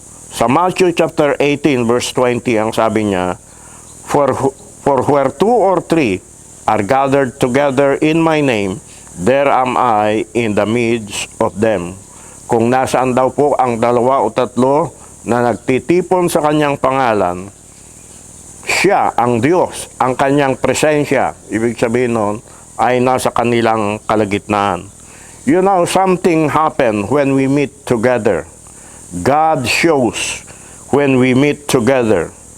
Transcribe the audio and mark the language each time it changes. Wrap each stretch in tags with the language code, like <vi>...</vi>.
<tl>Sa Matthew chapter 18 verse 20 ang sabi niya,</tl> <en>For where 2 or 3 are gathered together in my name, there am I in the midst of them.</en> <tl>Kung nasaan daw po ang 2 o 3 na nagtitipon sa kanyang pangalan, siya, ang Diyos, ang kanyang presensya, ibig sabihin nun, ay nasa kanilang kalagitnaan.</tl> <en>Something happen when we meet together. God shows when we meet together.</en>